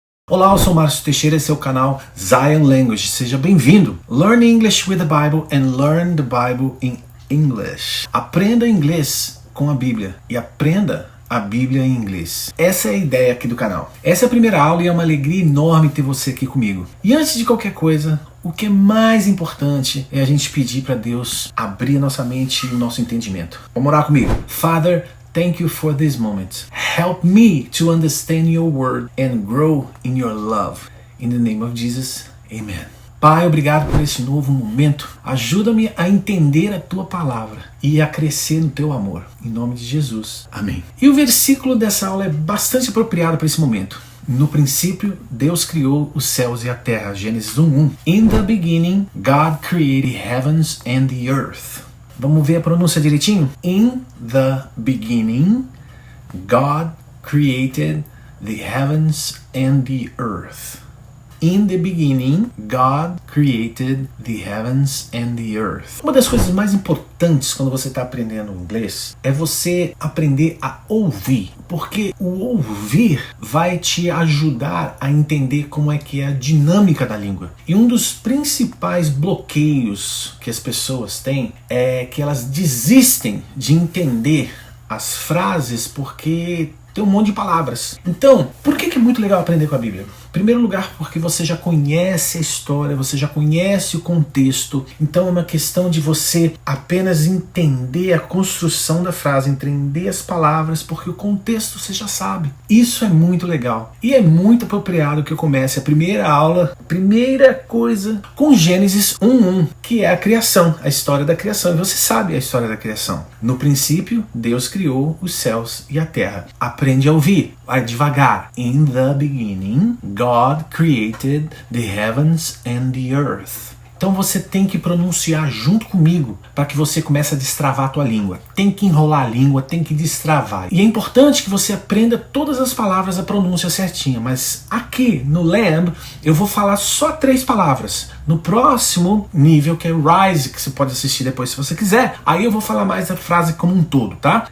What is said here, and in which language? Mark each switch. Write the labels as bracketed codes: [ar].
[pt] Olá, eu sou Márcio Teixeira, esse é o canal Zion Language. Seja bem-vindo. [en] Learn English with the Bible and learn the Bible in English. [pt] Aprenda inglês com a Bíblia e aprenda a Bíblia em inglês. Essa é a ideia aqui do canal. Essa é a primeira aula e é uma alegria enorme ter você aqui comigo. E antes de qualquer coisa, o que é mais importante é a gente pedir para Deus abrir a nossa mente e o nosso entendimento. Vamos orar comigo. [en] Father, thank you for this moment. Help me to understand your word and grow in your love. In the name of Jesus, amen. [pt] Pai, obrigado por esse novo momento. Ajuda-me a entender a tua palavra e a crescer no teu amor. Em nome de Jesus, amém. E o versículo dessa aula é bastante apropriado para esse momento. No princípio, Deus criou os céus e a terra. Gênesis 1:1. [en] In the beginning, God created heavens and the earth. [pt] Vamos ver a pronúncia direitinho? [en] In the beginning, God created the heavens and the earth. In the beginning, God created the heavens and the earth. [pt] Uma das coisas mais importantes quando você está aprendendo inglês é você aprender a ouvir, porque o ouvir vai te ajudar a entender como é que é a dinâmica da língua. E um dos principais bloqueios que as pessoas têm é que elas desistem de entender as frases porque tem um monte de palavras. Então, por que é muito legal aprender com a Bíblia? Em primeiro lugar, porque você já conhece a história, você já conhece o contexto. Então é uma questão de você apenas entender a construção da frase, entender as palavras, porque o contexto você já sabe. Isso é muito legal. E é muito apropriado que eu comece a primeira aula, primeira coisa, com Gênesis 1:1, que é a criação, a história da criação. E você sabe a história da criação. No princípio, Deus criou os céus e a terra. Aprende a ouvir, vai devagar. [en] In the beginning, God created the heavens and the earth. [pt] Então você tem que pronunciar junto comigo para que você comece a destravar a tua língua. Tem que enrolar a língua, tem que destravar. E é importante que você aprenda todas as palavras, a pronúncia certinha. Mas aqui no Lamb eu vou falar só 3 palavras. No próximo nível, que é Rise, que você pode assistir depois se você quiser, aí eu vou falar mais a frase como um todo, tá?